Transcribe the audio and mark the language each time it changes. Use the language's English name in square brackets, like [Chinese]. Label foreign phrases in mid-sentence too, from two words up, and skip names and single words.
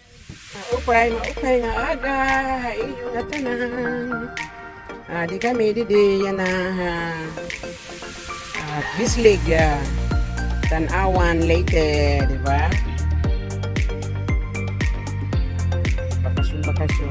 [Waray] Maupay nga aga, iyo nga tanan. Di kami didi yan na Bislig, Tanawan, Leyte, di ba? Bakasyon.